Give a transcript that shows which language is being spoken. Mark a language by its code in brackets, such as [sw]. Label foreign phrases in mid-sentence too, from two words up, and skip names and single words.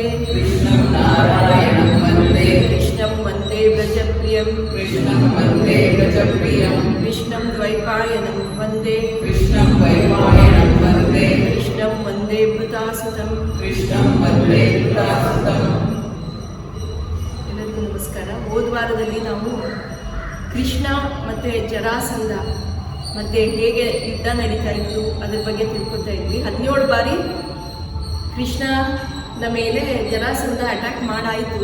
[sa] कृष्णं नारायणं वन्दे कृष्णं वन्दे व्रजप्रियं कृष्णं वन्दे व्रजप्रियं कृष्णं द्वैपायनं वन्दे कृष्णं वैपायनं वन्दे कृष्णं वन्दे वृतासुतं कृष्णं वन्दे वृतासुतं। [kn] ಎಲ್ಲರಿಗೂ ನಮಸ್ಕಾರ. ಹೋದ ವಾರದಲ್ಲಿ ನಾವು ಕೃಷ್ಣ ಮತ್ತು ಜರಾಸಂಧ ಮತ್ತು ಹೇಗೆ ಯುದ್ಧ ನಡೀತಾ ಇತ್ತು ಅದ್ರ ಬಗ್ಗೆ ತಿಳ್ಕೊತಾ ಇದ್ವಿ. 17 ಬಾರಿ ಕೃಷ್ಣನ ಮೇಲೆ ಜರಾಸಂಧ ಅಟ್ಯಾಕ್ ಮಾಡಾಯಿತು.